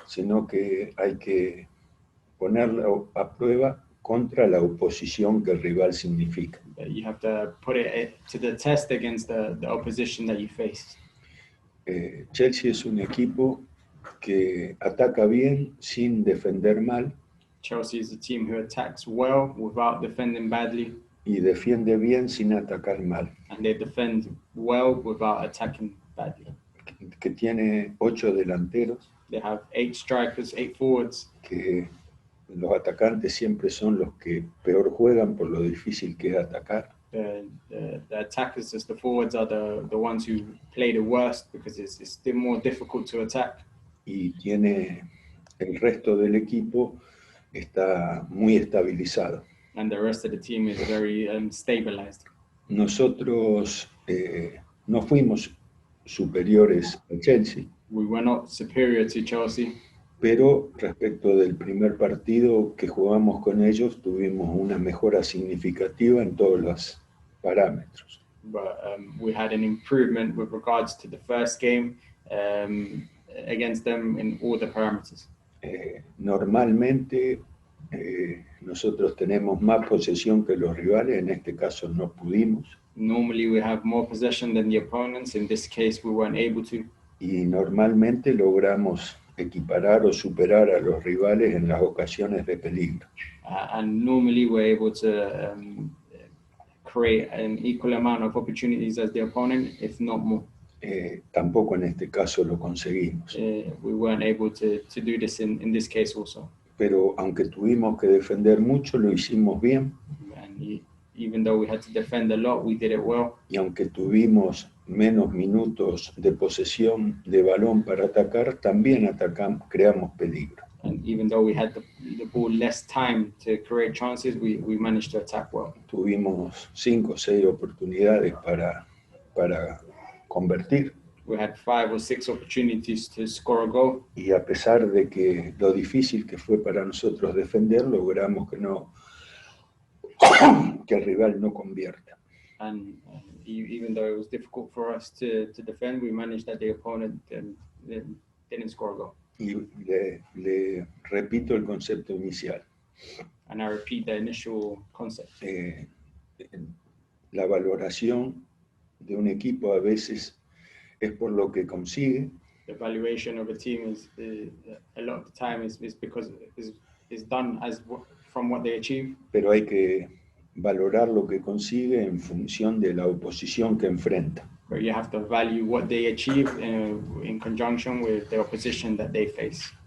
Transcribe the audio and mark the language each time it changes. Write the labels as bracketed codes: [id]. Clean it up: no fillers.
[es] sino que hay que ponerlo a prueba contra la oposición que el rival significa. [en] You have to put it to the test against the opposition that you face. [es] Chelsea es un equipo que ataca bien sin defender mal. [en] Chelsea is a team who attacks well without defending badly. [es] Y defiende bien sin atacar mal. [en] And they defend well without attacking badly. [es] Que tiene 8 delanteros. [en] They have 8 strikers, 8 forwards. [es] Que los atacantes siempre son los que peor juegan por lo difícil que es atacar. [en] The attackers, just the forwards, are the ones who play the worst because it's still more difficult to attack. [es] Y tiene el resto del equipo está muy estabilizado. [en] And the rest of the team is very stabilized. [es] Nosotros no fuimos superiores a Chelsea, [en] We were not superior to Chelsea, [es] pero respecto del primer partido que jugamos con ellos tuvimos una mejora significativa en todos los parámetros. [en] but we had an improvement with regards to the first game against them in all the parameters. [es] Normalmente nosotros tenemos más posesión que los rivales, en este caso no pudimos. [en] Normally we have more possession than the opponents. In this case, we weren't able to. [es] Y normalmente logramos equiparar o superar a los rivales en las ocasiones de peligro. [en] And normally we're able to create an equal amount of opportunities as the opponent, if not more. [es] Tampoco en este caso lo conseguimos. [en] We weren't able to do this in this case also. [es] Pero aunque tuvimos que defender mucho, lo hicimos bien. [en] And even though we had to defend a lot, we did it well. [es] Y aunque tuvimos menos minutos de posesión de balón para atacar, también atacamos, creamos peligro. [en] And even though we had the ball less time to create chances, we managed to attack well. [es] Tuvimos 5 o 6 oportunidades para convertir. [en] We had 5 or 6 opportunities to score a goal. [es] Y a pesar de que lo difícil que fue para nosotros defender, logramos que el rival no convierta. [en] And even though it was difficult for us to defend, we managed that the opponent didn't score a goal. [es] Y le repito el concepto inicial. [en] And I repeat the initial concept. [es] La valoración de un equipo a veces es por lo que consigue. [en] The valuation of a team is a lot of the time is because is done from what they achieve. [es] Pero hay que valorar lo que consigue en función de la oposición que enfrenta. [en] But you have to value what they achieve in conjunction with the opposition that they face.